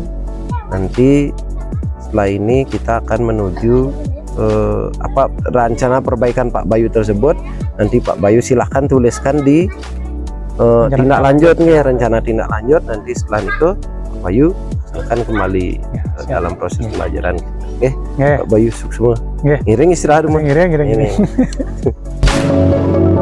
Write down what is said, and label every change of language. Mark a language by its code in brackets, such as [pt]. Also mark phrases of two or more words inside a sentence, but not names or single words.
[id] Nanti setelah ini kita akan menuju apa rencana perbaikan Pak Bayu tersebut. Nanti Pak Bayu silahkan tuliskan di tindak lanjut nih, rencana tindak lanjut. Nanti setelah itu Pak Bayu akan kembali Ya, siap. dalam proses pelajaran kita. Oke, Nggih. Pak Bayu sukses semua. Nggih. Ngiring istirahat rumah. Ngiring. Ini.